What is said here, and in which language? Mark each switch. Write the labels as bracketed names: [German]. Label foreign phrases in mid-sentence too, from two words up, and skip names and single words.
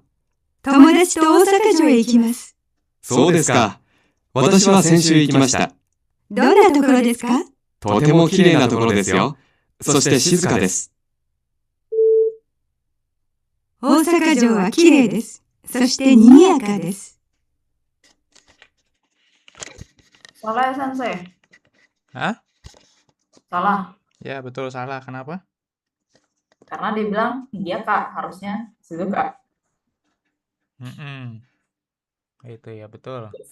[Japanese] 友達と大阪城へ行きます。そうですか。私は先週行きました。どんなところですか？とても綺麗なところですよ。そして静かです。大阪城は綺麗です。そして賑やかです。 [Indonesian] Salah ya Sensei? Hah? Salah. Ya, betul salah. Kenapa? Karena dia bilang iya Kak, harusnya Suzuka. Itu ya, betul.